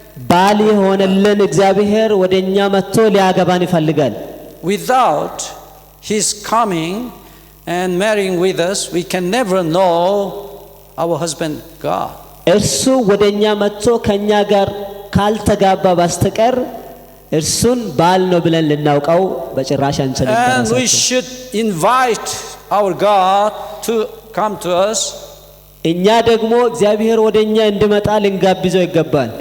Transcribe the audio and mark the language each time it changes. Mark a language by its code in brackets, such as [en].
[am] ባል የሆነልን እግዚአብሔር ወደኛ መጥቶ ሊያገባን ይፈልጋል። [en] Without his coming and marrying with us, we can never know our husband God. [am] እርሱ ወደኛ መጥቶ ከኛ ጋር ካልተጋባ በስተቀር እርሱን ባል ነው ብለን ልናውቀው በጭራሽ አንችልም። [en] And we should invite our God to come to us. [am] እኛ ደግሞ እግዚአብሔር ወደኛ እንዲመጣ ልንጋብዘው ይገባል።